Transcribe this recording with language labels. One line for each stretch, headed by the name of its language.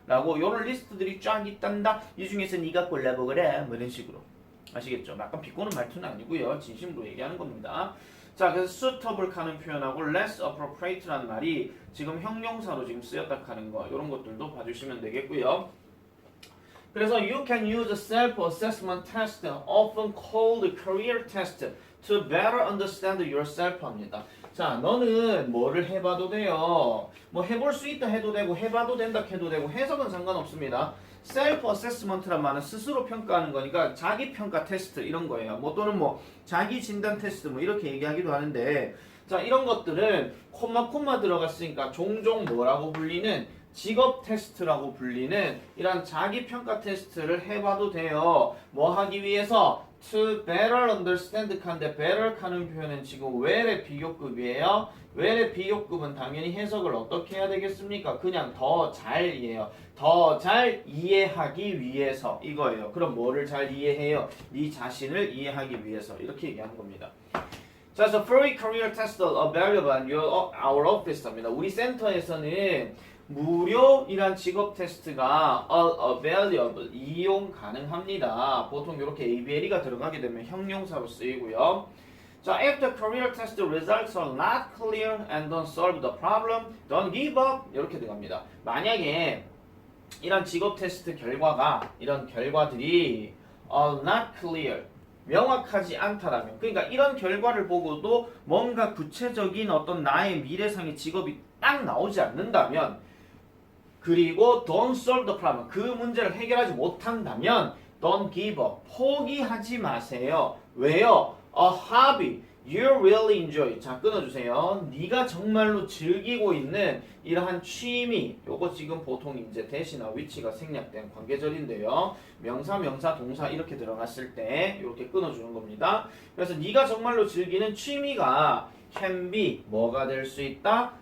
Korean: 라고 이런 리스트들이 쫙 있단다. 이 중에서 네가 골라보거라. 뭐 이런 식으로. 아시겠죠? 약간 비꼬는 말투는 아니고요. 진심으로 얘기하는 겁니다. 자, 그래서 suitable 하는 표현하고 less appropriate라는 말이 지금 형용사로 지금 쓰였다 하는 거 이런 것들도 봐주시면 되겠고요.
English: 그래서 you can use a self-assessment test, often called career test, to better understand yourself
Korean: 합니다. 자, 너는 뭐를 해봐도 돼요. 뭐 해볼 수 있다 해도 되고 해봐도 된다 해도 되고 해석은 상관없습니다. self-assessment란 말은 스스로 평가하는 거니까 자기 평가 테스트 이런 거예요. 뭐 또는 뭐 자기 진단 테스트 뭐 이렇게 얘기하기도 하는데 자, 이런 것들은 콤마 들어갔으니까 종종 뭐라고 불리는 직업 테스트라고 불리는 이런 자기 평가 테스트를 해봐도 돼요. 뭐 하기 위해서?
English: To better understand
Korean: 칸데 better 하는 표현은 지금 where의 비교급이에요. where의 비교급은 당연히 해석을 어떻게 해야 되겠습니까? 그냥 더 잘이에요. 더 잘 이해하기 위해서 이거예요. 그럼 뭐를 잘 이해해요? 네 자신을 이해하기 위해서 이렇게 얘기하는 겁니다. 자, 그래서
English: free career test available at our office
Korean: 합니다. 우리 센터에서는 무료이란 직업 테스트가 available, 이용 가능합니다. 보통 이렇게 ABLE가 들어가게 되면 형용사로 쓰이고요.
English: 자, after career test results are not clear and don't solve the problem, don't give up
Korean: 이렇게 들어갑니다. 만약에 이런 직업 테스트 결과가 이런 결과들이 not clear 명확하지 않다라면 그러니까 이런 결과를 보고도 뭔가 구체적인 어떤 나의 미래상의 직업이 딱 나오지 않는다면 그리고
English: don't solve the problem
Korean: 그 문제를 해결하지 못한다면
English: don't give up
Korean: 포기하지 마세요. 왜요?
English: A hobby you really enjoy
Korean: 자 끊어주세요. 네가 정말로 즐기고 있는 이러한 취미 요거 지금 보통 이제 대시나 위치가 생략된 관계절인데요. 명사 동사 이렇게 들어갔을 때 이렇게 끊어주는 겁니다. 그래서 네가 정말로 즐기는 취미가 can be 뭐가 될 수 있다?